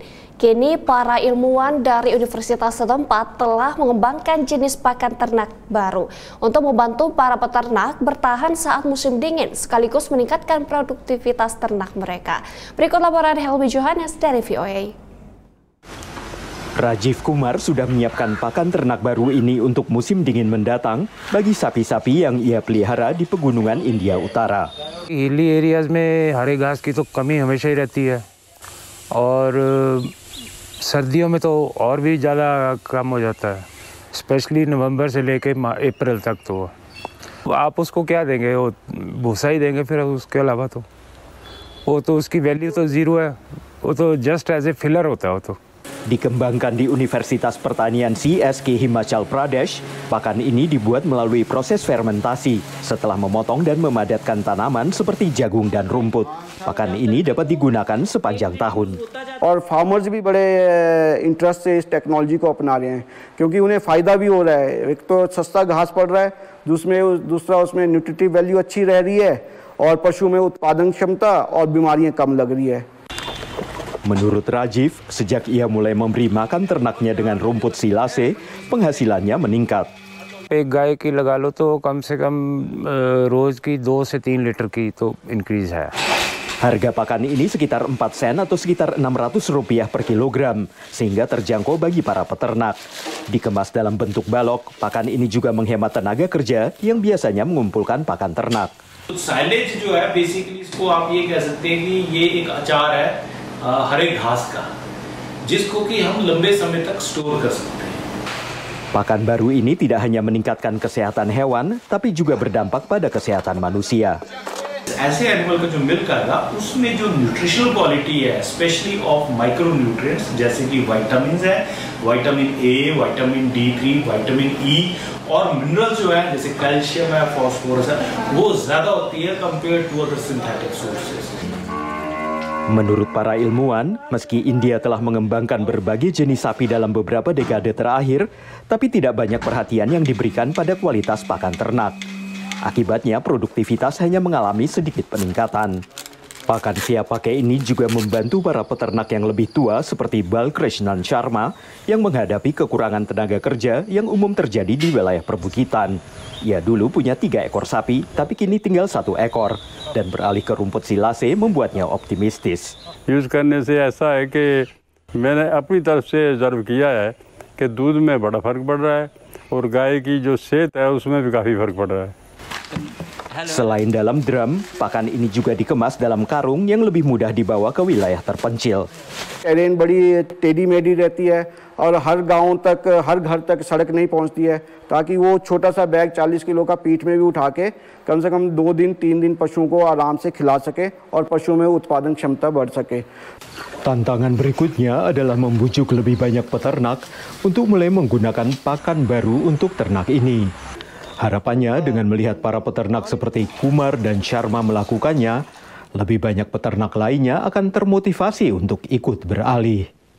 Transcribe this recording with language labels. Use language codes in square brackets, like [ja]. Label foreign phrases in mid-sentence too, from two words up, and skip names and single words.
[id] Kini para ilmuwan dari universitas setempat telah mengembangkan jenis pakan ternak baru untuk membantu para peternak bertahan saat musim dingin sekaligus meningkatkan produktivitas ternak mereka. Berikut laporan Helmi Johannes dari VOA. Rajiv Kumar sudah menyiapkan pakan ternak baru ini untuk musim dingin mendatang bagi sapi-sapi yang ia pelihara di pegunungan India Utara. [en] hilly areas [hi] में हरे घास की तो कमी हमेशा ही रहती है और सर्दियों में तो और भी ज़्यादा कम हो जाता है, स्पेशली नवंबर से लेके अप्रैल तक। तो आप उसको क्या देंगे, वो भूसा ही देंगे, फिर उसके अलावा तो वो तो उसकी वैल्यू तो ज़ीरो है, वो तो [en] just as a filler [hi] होता है वो तो। [id] Dikembangkan di Universitas Pertanian CSK Himachal Pradesh, pakan ini dibuat melalui proses fermentasi setelah memotong dan memadatkan tanaman seperti jagung dan rumput. Pakan ini dapat digunakan sepanjang tahun. [hi] और फार्मर्स भी बड़े इंटरेस्ट से इस टेक्नोलॉजी को अपना रहे हैं क्योंकि उन्हें फ़ायदा भी हो रहा है। एक तो सस्ता घास पड़ रहा है, दूसरा उसमें [en] nutritive value [hi] अच्छी रह रही है और पशु में उत्पादन क्षमता और बीमारियां कम लग रही है। [id] Menurut Rajiv, sejak ia mulai memberi makan ternaknya dengan rumput silase, penghasilannya meningkat. [hi] एक गाय की लगा लो तो कम से कम रोज की 2 से 3 लीटर की तो इंक्रीज है. [id] Harga pakan ini sekitar 4 sen atau sekitar Rp600 per kilogram, sehingga terjangkau bagi para peternak. Dikemas dalam bentuk balok, pakan ini juga menghemat tenaga kerja yang biasanya mengumpulkan pakan ternak. [hi] साइलेज जो है बेसिकली इसको आप ये कह सकते हैं कि ये एक अचार है हरे घास का, जिसको कि हम लंबे समय तक स्टोर कर सकते हैं. [id] Pakan baru ini tidak hanya meningkatkan kesehatan hewan, tapi juga berdampak pada kesehatan manusia. [hi] ऐसे एनिमल का जो मिल्क आएगा उसमें जो [en] nutritional quality [hi] है [en] specially of micro nutrients [hi] जैसे कि विटामिन है, विटामिन ए, विटामिन D3, विटामिन ई और मिनरल जो है जैसे कैल्शियम है, फास्फोरस है, वो ज्यादा होती है [en] compare to other synthetic sources. [id] Menurut para ilmuwan, meski India telah mengembangkan berbagai jenis sapi dalam beberapa dekade terakhir, tapi tidak banyak perhatian yang diberikan pada kualitas pakan ternak. Akibatnya, produktivitas hanya mengalami sedikit peningkatan. Pakan siap pakai ini juga membantu para peternak yang lebih tua seperti Balkrishnan Sharma yang menghadapi kekurangan tenaga kerja yang umum terjadi di wilayah perbukitan. Ia dulu punya 3 ekor sapi, tapi kini tinggal 1 ekor. Dan beralih ke rumput silase membuatnya optimistis. [hi] यूज करने से ऐसा है कि मैंने अपनी तरफ से ऑब्जर्व किया है कि दूध में बड़ा फर्क पड़ रहा है और गाय की जो सेहत है उसमें भी काफ़ी फर्क पड़ रहा है. [id] Selain dalam drum, pakan ini juga dikemas dalam karung yang lebih mudah dibawa ke wilayah terpencil. [hi] टेरेन बड़ी टेढ़ी मेढ़ी रहती है और हर गांव तक, हर घर तक सड़क नहीं पहुंचती है, ताकि वो छोटा सा बैग 40 किलो का पीठ में भी उठा के कम से कम 2 दिन 3 दिन पशुओं को आराम से खिला सके और पशुओं में उत्पादन क्षमता बढ़ सके. [id] Tantangan berikutnya adalah membujuk lebih banyak peternak untuk mulai menggunakan pakan baru untuk ternak ini. Harapannya dengan melihat para peternak seperti Kumar dan Sharma melakukannya, lebih banyak peternak lainnya akan termotivasi untuk ikut beralih.